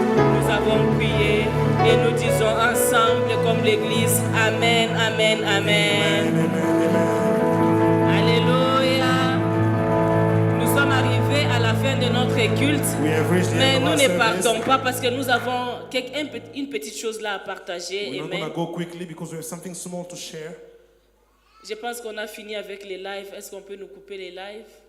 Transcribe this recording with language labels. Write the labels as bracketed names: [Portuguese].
[French] Nous avons prié et nous disons ensemble comme l'Église, Amen, Amen, Amen. Alléluia. Nous sommes arrivés à la fin de notre culte, mais nous ne partons pas parce que nous avons une petite chose là à partager. [English] We're not going to go quickly because we have something small to share. [French] Je pense qu'on a fini avec les lives. Est-ce qu'on peut nous couper les lives?